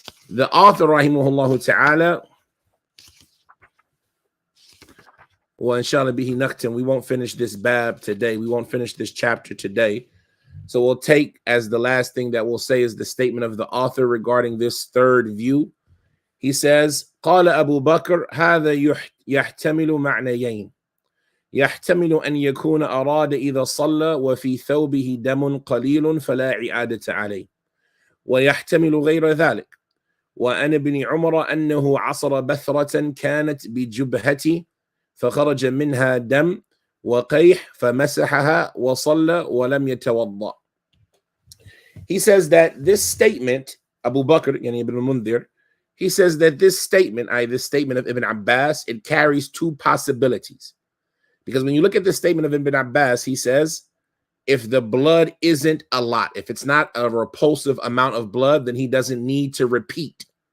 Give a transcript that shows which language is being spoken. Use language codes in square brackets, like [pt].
[en] The author, rahimahullah ta'ala, well, [ar] inshallah bihi naqtim, [en] we won't finish this bab today. We won't finish this chapter today. So we'll take as the last thing that we'll say is the statement of the author regarding this third view. He says, [ar] قال أبو بكر هذا يحتمل معنيين. يحتمل أن يكون أراد إذا صلى وفي ثوبه دم قليل فلا إعادة عليه، ويحتمل غير ذلك. وعن ابن عمر أنه عصر بثرة كانت بجبهته فخرج منها دم وقيح فمسحها وصلى ولم يتوضأ. [en] He says that this statement, Abu Bakr, yani Ibn al-Mundhir, he says that this statement, this statement of Ibn Abbas, it carries two possibilities. Because when you look at the statement of Ibn Abbas, he says, if the blood isn't a lot, if it's not a repulsive amount of blood, then he doesn't need to repeat.